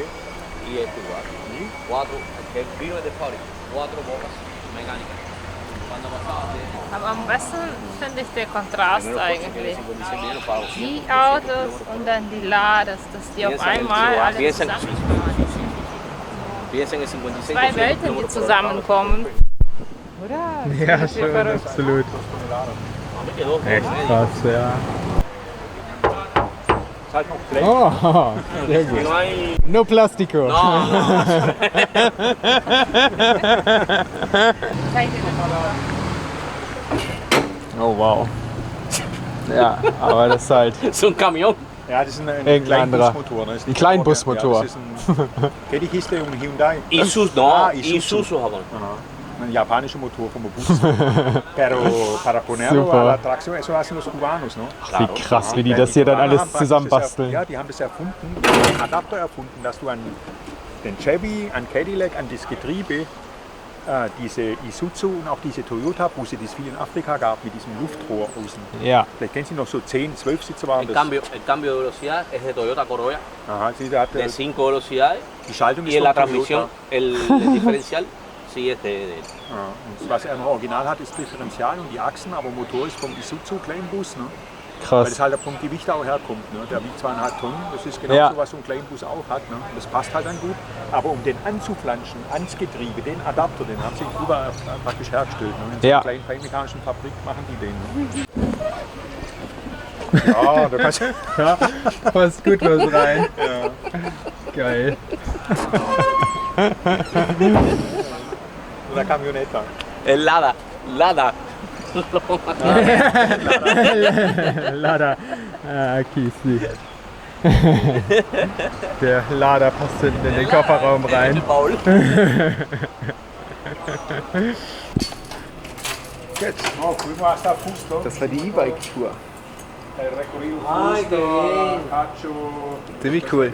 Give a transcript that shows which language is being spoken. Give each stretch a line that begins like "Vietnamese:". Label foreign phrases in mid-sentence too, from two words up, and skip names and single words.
Spanish: Y este igual. 4, que el vino es de fábrica, 4 bolas mecánicas. Cuando pasaba
German: Aber am besten finde ich der Kontrast eigentlich.
Spanish: 56 mil pago.
German: Die Autos und dann die Ladas, dass die auf einmal alle
Spanish: piensen
German: zusammenkommen.
Spanish: en el 56.
German: Zwei Welten, die zusammenkommen. Oder? Ja, Das ist schon, verrückt. absolut. Echt krass, ja. Ist halt noch Blech. Oh, sehr gut.
Spanish: No hay. No Plastico. No, no. Oh wow.
German: Ja, aber das ist halt
Spanish: Es un camión.
German: Ja, das ist ein Irgendein anderer. Kleinbusmotor. Ne? Das ist Ein nicht Kleinbusmotor. Ja, das ist ein, kennt die Kiste um Hyundai?
Spanish: Isuzu, no, Ah, Isuzu, Japón. Aha.
German: Ein japanischer Motor vom Bus.
Spanish: Pero para ponerlo
German: Super.
Spanish: a la tracción, eso hacen los cubanos, ¿no?
German: wie krass, wie die das hier dann Kubaner alles haben praktisch zusammenbasteln. Ja, die haben das erfunden, die haben einen Adapter erfunden, dass du an den Chevy, an Cadillac, an das Getriebe, diese Isuzu und auch diese Toyota-Busse, die es viel in Afrika gab, mit diesem Luftrohr außen. Ja, Vielleicht kennen Sie noch so 10, 12 Sitze waren
Spanish: El
German: das.
Spanish: cambio de velocidad es de Toyota Corolla,
German: Aha, sie, da hat,
Spanish: de 5 velocidades.
German: die Schaltung
Spanish: Y
German: ist
Spanish: en la
German: von
Spanish: transmisión,
German: Toyota.
Spanish: el diferencial sí es de él.
German: Ja, und was er im Original hat, ist Differential und die Achsen, aber Motor ist vom Isuzu Kleinbus, ne? Weil krass. das halt vom Gewicht auch herkommt. Ne? Der wiegt 2,5 Tonnen, das ist genau Ja. so, was so ein Kleinbus auch hat. Ne? Das passt halt dann gut. Aber um den anzuflanschen, ans Getriebe, den Adapter, den haben sie in Kuba praktisch hergestellt. Ne? In so Ja. einer kleinen feinmechanischen Fabrik machen die den. Ne? Ja, da kannst du. Ja, passt gut was rein. Geil. Oder Camioneta.
Spanish: El Lada, Lada. Lada. Aquí sí.
German: Der Lader passt hinten in den Kofferraum rein. Paul. Das war die E-Bike-Tour. Ziemlich cool.